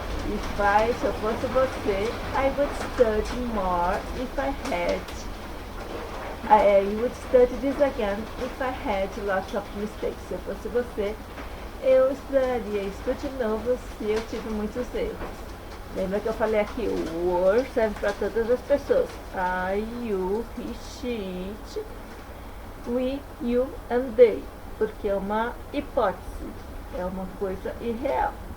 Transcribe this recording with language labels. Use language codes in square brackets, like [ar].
[en] If I, [pt] se eu fosse você, [en] I would study more if I had. I would study this again if I had lots of mistakes. [pt] Se eu fosse você, eu estudaria isso de novo se eu tive muitos erros. Lembra que eu falei aqui, o were serve para todas as pessoas. [en] I, you, he, she, it, we, you and they. [pt] Porque é uma hipótese, é uma coisa irreal.